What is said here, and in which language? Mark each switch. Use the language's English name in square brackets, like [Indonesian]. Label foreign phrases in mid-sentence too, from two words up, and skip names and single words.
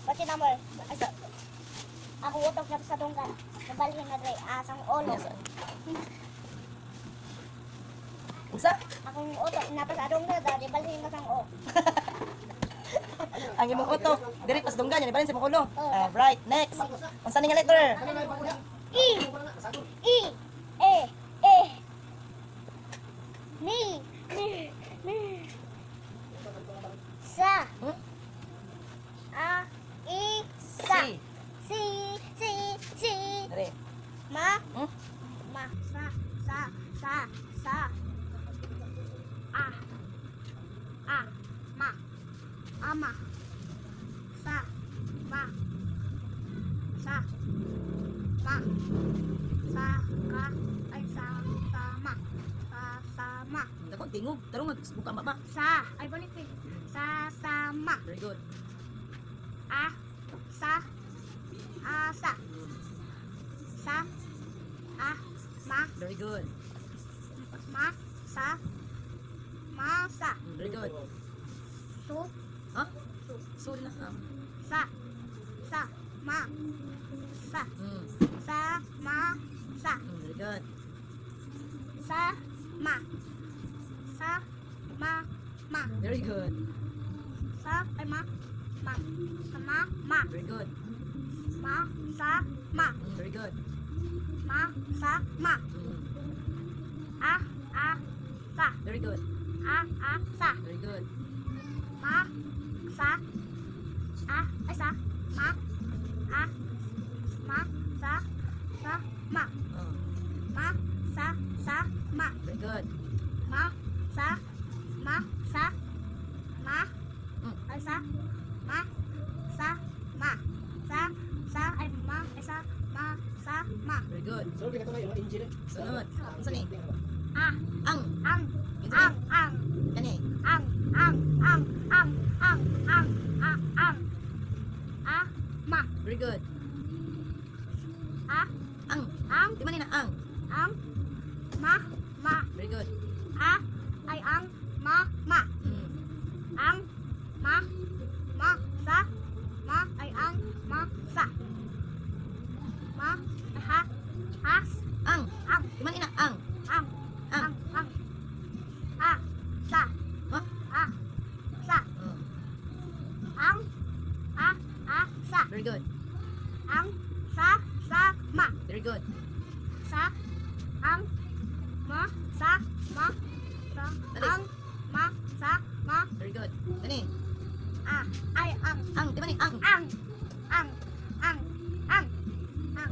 [Cebuano] number. Ako utok na sa tungkan. Nabalhin na dre. Asang ulo. Usa? Akong utok na sa tungkan. Nabalhin na sang o. Ang imong utok, diri pas dunggan yan, ibalin sa imong ulo. [English] Right, next. [Cebuano] Unsa ning letter? E. E. E. E. Ni. Ni. Sa. Hmm? A. I. Sa. Si. Si. Si. Si. Diri. Ma. Hmm? Ma. Sa. Sa. Sa. Sa. A. A. Ma. Ama. Sa. Ma. Sa. Ma. Sa. Ka. Ay sa. Sa. Ma. Sa. Ma. Dako tingog, tarong buka baba. Sa. Ay balik eh. Sa. Ma. [English] Very good. [Cebuano] A. Sa. Sa. Sa. A. Ma. [English] Very good. [Cebuano] Ma. Sa. Ma. Sa. [English] Very good. [Cebuano] Su. Ha? Su. Sorry na. Sa. Sa. Ma. Sa. Sa. Ma. Sa. [English] Very good. [Cebuano] Sa. Ma. Sa. Ma. Ma. [English] Very good. [Cebuano] Sa. Ay ma. Ma. Sa. Ma. Ma. [English] Very good. [Cebuano] Ma. Sa. Ma. [English] Very good. [Cebuano] Ma. Sa. Ma. A. A. Sa. [English] Very good. [Cebuano] A. A. Sa. [English] Very good. [Cebuano] Ma. Sa. A. Ay sa. Ma. A. Ma. Sa. Sa. Ma. Ma. Sa. Sa. Ma. [English] Very good. [Cebuano] Ma. Sa. Ma. Sa. Ma. Ay sa. Ma. Sa. Ma. Sa. Sa. Ay ma. Ay sa. Ma. Sa. Ma. [English] Very good. [Cebuano] Sunod. Unsa ni? A. Ang. Ang. Unsa Ang. ni? Ang. Kani. Ang. Ang. Ang. Ang. Ang. Ang. Ang. Ang. A. Ma. [English] Very good. [Cebuano] A. Ang. Ang. Di man ni na ang. Ang. Ma. Ma. [English] Very good. [Cebuano] A. Ay ang. Ma. Ma. Ang. Ma. Ma. Sa. Ma. Ay ang. Ma. Sa. Ma. Ay ha. Has. Ang. Ang. Di man ni na ang. Ang. Ang. Ang. Ang. A. Sa. Ha? A. Sa. Ang. A. A. Sa. [English] Very good. [Cebuano] Ang. Sa. Sa. Ma. [English] Very good. [Cebuano] Sa. Ang. Ma. Sa. Ma. Sa. Dali. Ang. Ma. Sa. Ma. [English] Very good. Kani. [Cebuano] A. Ay ang. Ang. Di man ni ang. Ang. Ang. Ang. Ang. Ang.